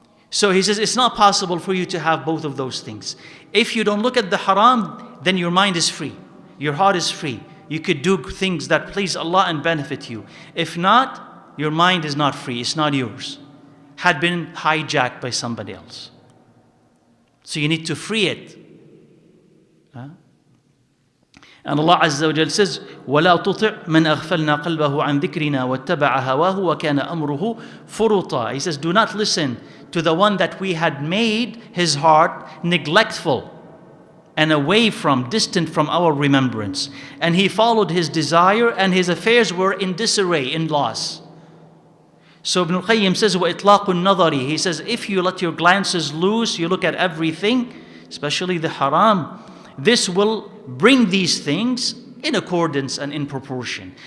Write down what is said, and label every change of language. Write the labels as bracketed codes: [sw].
[en] So he says it's not possible for you to have both of those things. If you don't look at the haram, then your mind is free. Your heart is free. You could do things that please Allah and benefit you. If not, your mind is not free. It's not yours. Had been hijacked by somebody else. So you need to free it. And Allah Azza wa Jal says, [ar] وَلَا تُطِعْ مَنْ أَغْفَلْنَا قَلْبَهُ عَنْ ذِكْرِنَا وَاتَّبَعَ هَوَاهُ وَكَانَ أَمْرُهُ فُرُطًا. [en] He says, do not listen to the one that we had made his heart neglectful and away from, distant from our remembrance. And he followed his desire, and his affairs were in disarray, in loss. So ibnalqayyim says, [ar] وَإِطْلَاقُ النَّظَرِ. [en] He says, if you let your glances loose, you look at everything, especially the haram, this will bring these things in accordance and in proportion.